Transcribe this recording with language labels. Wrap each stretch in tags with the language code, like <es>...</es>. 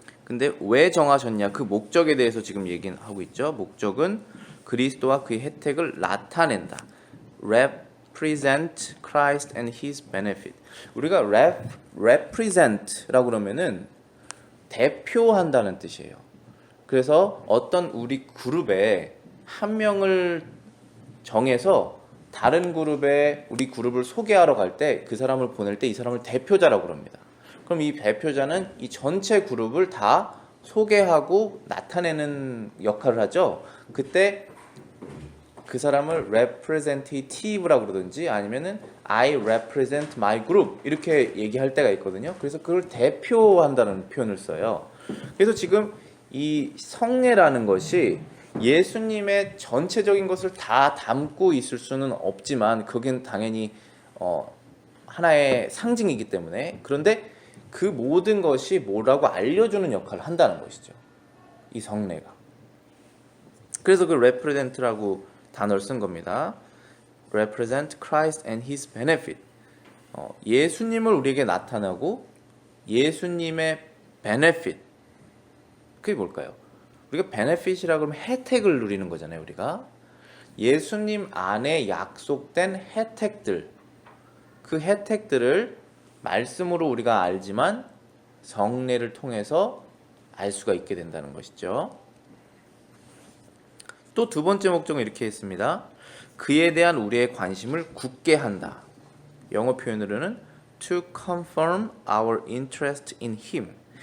<ko>근데 왜 정하셨냐? 그 목적에 대해서 지금 얘기하고 있죠. 목적은 그리스도와 그의 혜택을 나타낸다.</ko> <en>Represent Christ and His benefit.</en> <ko>우리가 represent라고 그러면은 대표한다는 뜻이에요. 그래서 어떤 우리 그룹에 한 명을 정해서 다른 그룹에 우리 그룹을 소개하러 갈 때 그 사람을 보낼 때 이 사람을 대표자라고 그럽니다. 그럼 이 대표자는 이 전체 그룹을 다 소개하고 나타내는 역할을 하죠. 그때 그 사람을 representative라고 그러든지 아니면은</ko> <en>I represent my group</en> <ko>이렇게 얘기할 때가 있거든요. 그래서 그걸 대표한다는 표현을 써요. 그래서 지금 이 성례라는 것이 예수님의 전체적인 것을 다 담고 있을 수는 없지만 그건 당연히 하나의 상징이기 때문에 그런데 그 모든 것이 뭐라고 알려주는 역할을 한다는 것이죠. 이 성례가. 그래서 그 represent라고 단어를 쓴 겁니다.</ko> <en>Represent Christ and His benefit.</en> <ko>예수님을 우리에게 나타나고 예수님의 베네핏, 그게 뭘까요? 우리가 베네핏이라고 하면 혜택을 누리는 거잖아요. 우리가 예수님 안에 약속된 혜택들, 그 혜택들을 말씀으로 우리가 알지만 성례를 통해서 알 수가 있게 된다는 것이죠. 또 두 번째 목적은 이렇게 했습니다. 그에 대한 우리의 관심을 굳게 한다. 영어 표현으로는</ko> <en>to confirm our interest in him.</en>